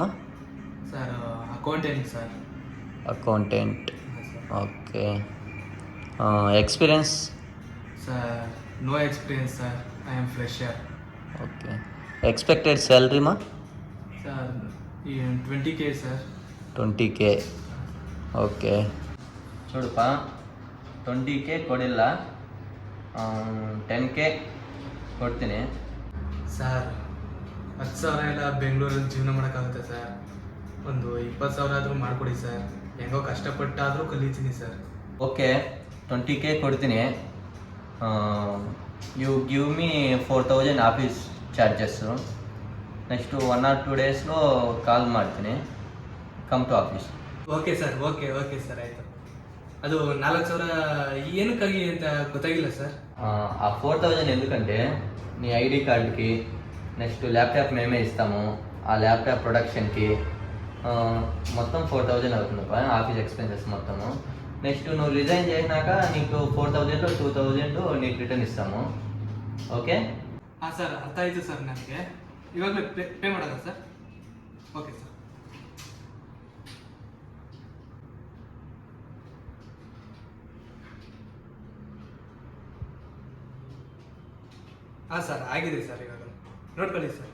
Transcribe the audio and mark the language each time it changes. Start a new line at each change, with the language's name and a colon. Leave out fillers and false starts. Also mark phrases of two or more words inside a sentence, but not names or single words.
English: Sir accountant sir. Accountant, okay. Experience? Sir no experience sir, I'm fresher. Okay. Expected salary ma? Sir 20K sir.
Kannada: 20K, ಓಕೆ. చూడుಪಾ, 20K ಕೊಡಿಲ್ಲ, 10K ಕೊಡ್ತೀನಿ. ಸರ್ 10,000 ಎಲ್ಲ ಬೆಂಗಳೂರಲ್ಲಿ ಜೀವನ ಮಾಡೋಕ್ಕಾಗುತ್ತೆ ಸರ್. ಒಂದು 20,000 ಆದರೂ ಮಾಡಿಕೊಡಿ ಸರ್. ಹೆಂಗೋ ಕಷ್ಟಪಟ್ಟಾದರೂ ಕಲಿತೀನಿ ಸರ್. ಓಕೆ, 20K ಕೊಡ್ತೀನಿ.
English: you give me 4,000 office charges. next 1 or 2 days
Kannada: ಕಾಲ್ ಮಾಡ್ತೀನಿ,
English: come to office.
Kannada: ಓಕೆ ಸರ್, ಓಕೆ ಓಕೆ ಸರ್, ಆಯಿತು. ಅದು 4,000 ಏನಕ್ಕಾಗಿ ಅಂತ ಗೊತ್ತಾಗಿಲ್ಲ ಸರ್.
Telugu: ఆ 4,000 ఎందుకంటే నీ
English: ID card,
Telugu: నెక్స్ట్ ల్యాప్టాప్ మేమే ఇస్తాము, ఆ ల్యాప్టాప్ ప్రొడక్షన్కి మొత్తం 4,000 అవుతుందప్ప,
English: office expenses
Telugu: మొత్తము. నెక్స్ట్ నువ్వు రిజైన్ చేసినాక నీకు 4,000లో 2,000 నీకు రిటర్న్ ఇస్తాము. ఓకే?
Kannada: ಸರ್ ಅರ್ಥ ಆಯಿತು ಸರ್. ನನಗೆ ಇವಾಗಲೇ ಪೇ ಮಾಡೋಣ ಸರ್. ಓಕೆ ಸರ್. ಸರ್ ಆಗಿದೆ ಸರ್, ಇವಾಗ ನೋಡ್ಕೊಳ್ಳಿ ಸರ್.